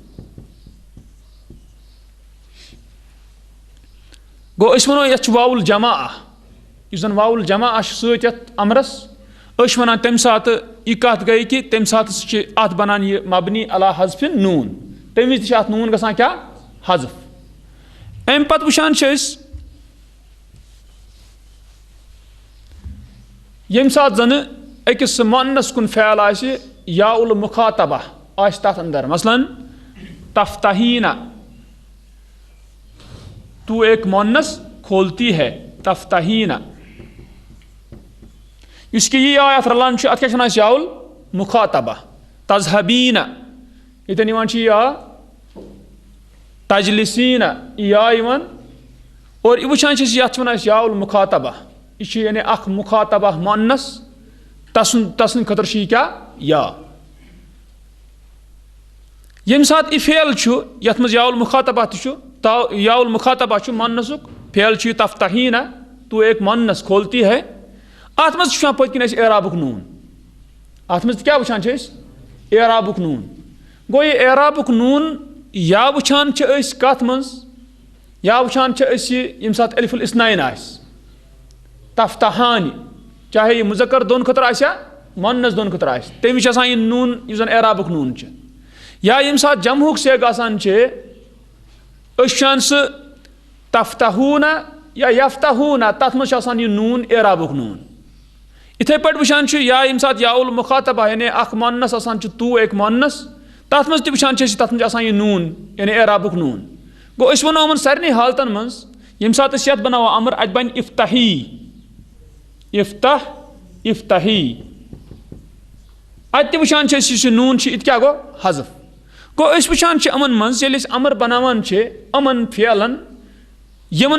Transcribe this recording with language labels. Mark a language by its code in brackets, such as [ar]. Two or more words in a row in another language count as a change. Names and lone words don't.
[ks] گوٚو أسۍ ونو یتھ چھُ واوُل جمع یُس زن واوُل جمع چھُ سۭتۍ یتھ امرس أسۍ چھِ ونان تمہِ ساتہٕ یہِ کتھ گٔے کہِ تمہِ ساتہٕ چھِ اتھ بنان یہِ [ar] مبنی علی حذف نوٗن [ks] تمہِ وِزِ تہِ چھِ اتھ نوٗن گژھان کیٛاہ حذف. امہِ پتہٕ وٕچھان چھِ أسۍ ییٚمہِ ساتہٕ زنہٕ أکِس مؤنث کُن فعل آسہِ [ar] یا المخاطبہ [ks] آسہِ تتھ اندر مثلاً تفتحینہ [ur] تو ایک مؤنث کھولتی ہے [ks] تفتحینہ. یُس کہِ یہِ آے اتھ رلان چھُ اتھ کیٛاہ چھِ ونان أسۍ [ar] یا المخاطبہ. [ks] تذہبینہ ییٚتٮ۪ن یِوان چھِ یا تجلسینہ یہِ یا یِوان اور یہِ وٕچھان چھِ أسۍ یتھ چھِ ونان أسۍ [ar] یا المخاطبہ [ks] یہِ چھُ یعنی اکھ مخاطبہ مؤنث تسٕنٛدِ خٲطرٕ چھُ یہِ کیٛاہ یا. ییٚمہِ ساتہٕ یہِ فعل چھُ یتھ منٛز [ar] یا المخاطبہ [ks] تہِ چھُ [ar] یا المخاطبہ [ks] چھُ مؤنثُک فعل چھُ یہِ تفتحینہ [ur] تو ایک مؤنث کھولتی ہے. [ks] اتھ منٛز چھُ وٕچھان پٔتۍ کِنۍ أسۍ اعرابُک نوٗن اتھ منٛز تہِ کیٛاہ وٕچھان چھِ أسۍ اعرابُک نوٗن. گوٚو یہِ اعرابُک نوٗن یا وٕچھان چھِ أسۍ کتھ منٛز یا وٕچھان چھِ أسۍ یہِ ییٚمہِ ساتہٕ [ar] الف الاثنین [ks] آسہِ تفتحانہِ چاہے یہ مذکر دون خطر آسہِ یا مونس دون خطر آسہِ تمہِ وِزِ چھِ آسان یہِ نوٗن یُس زن اعرابُک نوٗن چھُ یا ییٚمہِ ساتہٕ جمہُک سیگ آسان چھِ أسۍ وٕچھان سُہ تفتحوٗنہ یا یفتحوٗنہ تتھ منٛز چھُ آسان یہِ نوٗن اعرابُک نوٗن یِتھے پٲٹھۍ وٕچھان چھُ یا ییٚمہِ ساتہٕ یاؤل مُخاطبہ یعنی اکھ مونس آسان چھُ [ur] تو ایک مونس [ks] تتھ منٛز تہِ وٕچھان چھِ أسۍ تتھ منٛز چھُ آسان یہِ نوٗن یعنی اعرابُک نوٗن گوٚو أسۍ ونو یِمن سارنٕے حالتن منٛز ییٚمہِ ساتہٕ أسۍ یتھ بناوو امر اتہِ بنہِ افتحی افتح افتحی اتہِ تہِ وٕچھان چھِ أسۍ یُس یہِ نوٗن چھُ یہِ تہِ کیاہ گوٚو حذف گوٚو أسۍ وٕچھان چھِ یِمن منٛز ییٚلہِ أسۍ امر بناوان چھِ یِمن فعلن یِمن